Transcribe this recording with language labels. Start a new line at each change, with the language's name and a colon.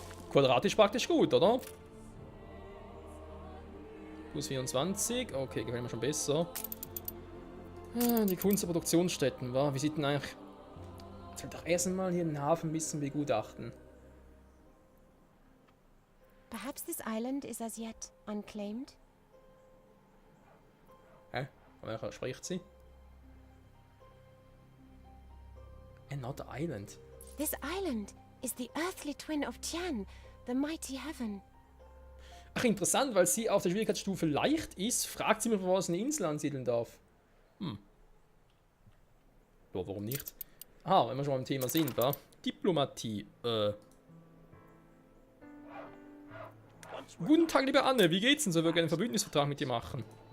German: Quadratisch praktisch gut, oder? Plus 24. Okay, gefällt mir schon besser. Die Kunst- und Produktionsstätten, wa? Wie sieht denn eigentlich... Jetzt will doch erst einmal hier den Hafen ein bisschen begutachten.
English: Perhaps this island is as yet unclaimed.
German: Hä? Welcher spricht sie?
English: Another island. This island is the earthly twin of Tian, the mighty heaven.
German: Ach, interessant, weil sie auf der Schwierigkeitsstufe leicht ist, fragt sie mich, wo sie eine Insel ansiedeln darf. Ja, warum nicht? Ah, wenn wir schon beim Thema sind, wa? Diplomatie, Guten Tag, liebe Anne, wie geht's denn? Sollen wir gerne einen Verbündnisvertrag mit dir machen?